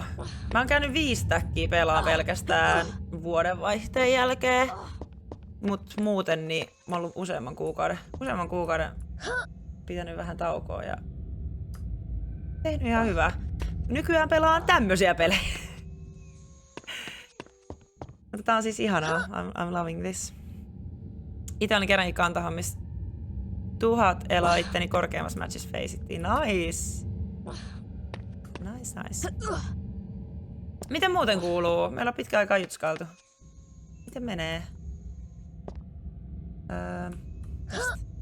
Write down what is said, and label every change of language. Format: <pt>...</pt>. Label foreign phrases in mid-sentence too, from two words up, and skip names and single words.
<fi>Mä oon käynyt 5 täkkiä pelaan pelkästään vuodenvaihteen jälkeen. Mut muuten niin mä oon ollut useamman kuukauden pitänyt vähän taukoa ja tehnyt ihan hyvää. Nykyään pelaan tämmösiä pelejä. Mutta tää on siis ihanaa.</fi> <en>I'm loving this.</en> <fi>Ite olin kerrankin kantahommissa 1000 eloa itteni korkeammassa matchissa faceittiin.</fi> <en>Nice! Nice.</en> <fi>Miten muuten kuuluu? Meillä on pitkä aikaa jutskailtu. Miten menee? Tästä.</fi>